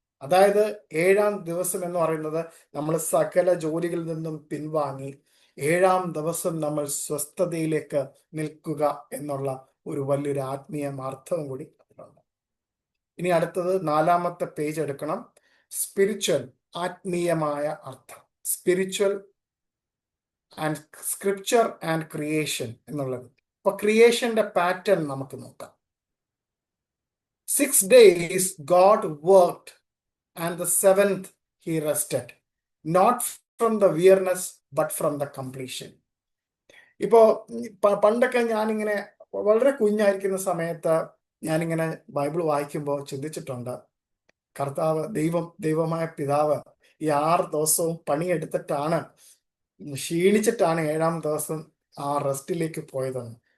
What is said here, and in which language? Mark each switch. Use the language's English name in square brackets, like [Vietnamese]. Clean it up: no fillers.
[Malayalam] അതായത് 7ാം ദിവസം എന്ന് പറയുന്നത് നമ്മൾ സകല ജോലികളിൽ നിന്നും പിൻവാങ്ങി 7ാം ദിവസം നമ്മൾ സ്വസ്ഥതയിലേക്ക് നിൽക്കുക എന്നുള്ള ഒരു വലിയൊരു ആത്മീയ അർത്ഥവും കൂടി അതിലുണ്ട്. ഇനി അടുത്തത് 4ാമത്തെ പേജ് എടുക്കണം. സ്പിരിച്വൽ, ആത്മീയമായ അർത്ഥം. [English] Spiritual and scripture and creation എന്നുള്ളത്. [Malayalam] അപ്പൊ ക്രിയേഷന്റെ പാറ്റേൺ നമുക്ക് നോക്കാം. [English] 6 days God worked and the 7th he rested, not from the weariness but from the completion. [Malayalam] ഇപ്പോ പണ്ടൊക്കെ ഞാനിങ്ങനെ വളരെ കുഞ്ഞായിരിക്കുന്ന സമയത്ത് ഞാനിങ്ങനെ ബൈബിൾ വായിക്കുമ്പോൾ ചിന്തിച്ചിട്ടുണ്ട്, കർത്താവ് ദൈവമായ പിതാവ് ഈ 6 ദിവസവും പണിയെടുത്തിട്ടാണ്, ക്ഷീണിച്ചിട്ടാണ് 7ാം ദിവസം ആ റെസ്റ്റിലേക്ക് പോയതെന്ന്.